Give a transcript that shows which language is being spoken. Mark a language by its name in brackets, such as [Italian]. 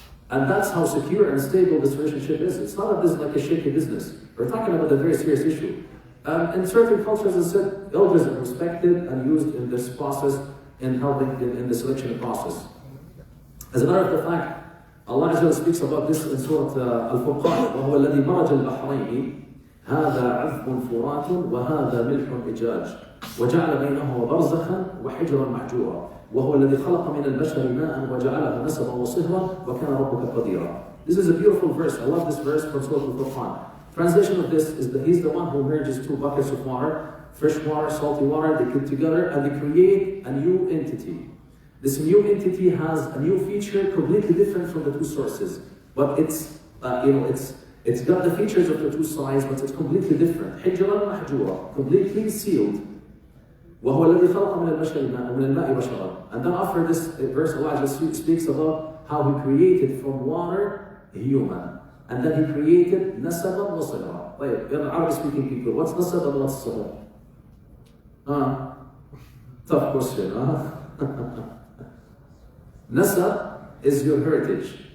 [English] And that's how secure and stable this relationship is. It's not like a shaky business. We're talking about a very serious issue. In certain cultures, as I said, elders are respected and used in this process, in helping in the selection process. As a matter of fact, Allah Azza wa Jalla speaks about this in Surah Al-Furqan. [Arabic] وَهُوَ الَّذِي مَرَجَ الْبَحْرَيْنِ هذا عذب فرات وهذا ملح أجاج وجعل بينهما برزخا وحجرا محجورا وهو الذي خلق من البشر ماء وجعله نسبا وصهرا وكان ربك قديرا. [English] This is a beautiful verse. I love this verse from Surah Al-Furqan. Translation of this is that He's the one who merges two buckets of water, fresh water, salty water. They put together and they create a new entity. This new entity has a new feature completely different from the two sources, but it's got the features of the two sides, but it's completely different. [Arabic] حجرا محجورا, [English] completely sealed. [Arabic] وهو الذي خلق من البشر ماء ومن الماء بشرا. [English] And then after this verse, Allah speaks about how He created from water a human, and then He created [Arabic] نسبا وصهرا. [English] طيب, Arabic speaking people, what's nasab and what's صهر? Tough question, Nasab is your heritage.